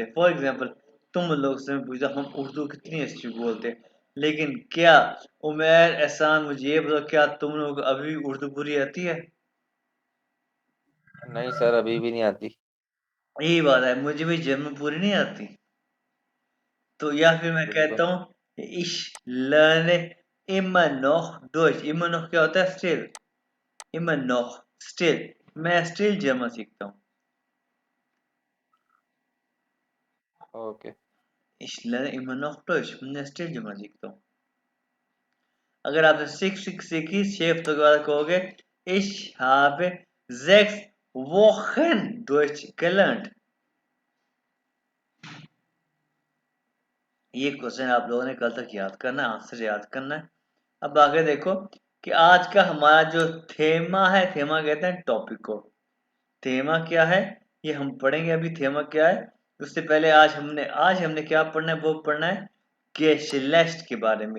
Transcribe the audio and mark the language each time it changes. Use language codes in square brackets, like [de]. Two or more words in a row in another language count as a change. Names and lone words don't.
[hi] फॉर एग्जाम्पल, तुम लोग से मैं पूछा हम उर्दू कितनी अच्छी बोलते हैं, लेकिन क्या उमेर एहसान मुझे ये बताओ, क्या तुम लोग को अभी भी उर्दू पूरी आती है? नहीं सर, अभी भी नहीं आती। यही बात है, मुझे भी जर्मन पूरी नहीं आती। तो या फिर मैं बिल्कुल। कहता हूँ [de] ich lerne immer noch Deutsch। immer noch [hi] क्या होता है? स्टिल। [de] immer noch, [hi] स्टिल, मैं स्टिल जर्मन सीखता हूँ। ओके। [de] ich lerne immer noch Deutsch, [hi] मैं स्टिल जर्मन सीखता हूँ। अगर आपने सीखी शेफ, तो बाद कहोगे [de] ich habe 6 Wochen Deutsch gelernt। [hi] ये क्वेश्चन आप लोगों ने कल तक याद करना है, आंसर याद करना है। अब आगे देखो कि आज का हमारा जो थेमा है, थेमा कहते हैं टॉपिक को। थेमा क्या है, ये हम पढ़ेंगे अभी। थेमा क्या है, उससे पहले आज हमने क्या पढ़ना है, वो पढ़ना है गेशलेस्ट के बारे में।